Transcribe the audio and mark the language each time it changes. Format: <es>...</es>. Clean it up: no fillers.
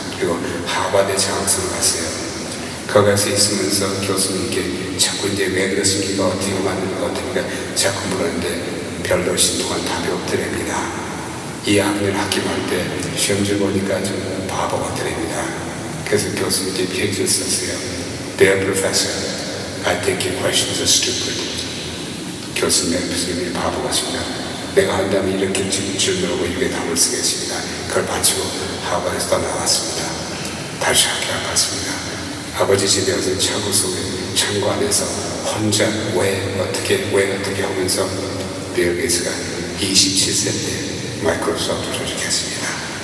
<ko>그리고 하버드 장학생을 갔어요. 거기 가서 있으면서 교수님께 자꾸 이제 왜 그렇습니까? 어떻게 만듭니까? 어떻게 자꾸 물었는데 별로 신동안 답이 없더랍니다. 이 학년 학기말 때 시험지 보니까 좀 바보 같더랍니다. 그래서 교수님께 편지를 썼어요.</ko> <en>Dear Professor, I think your questions are stupid.</en> <ko>교수님이 바보 같습니다. 내가 한다면 이렇게 질문하고 이렇게 답을 쓰겠습니다. 그걸 마치고 하버드에서 떠나왔습니다. 다시 학교에 갔습니다. 아버지 집에 가서 창고 안에서 혼자 왜 어떻게 하면서 빌 게이츠가 27세 때 마이크로소프트 조직했습니다.</ko>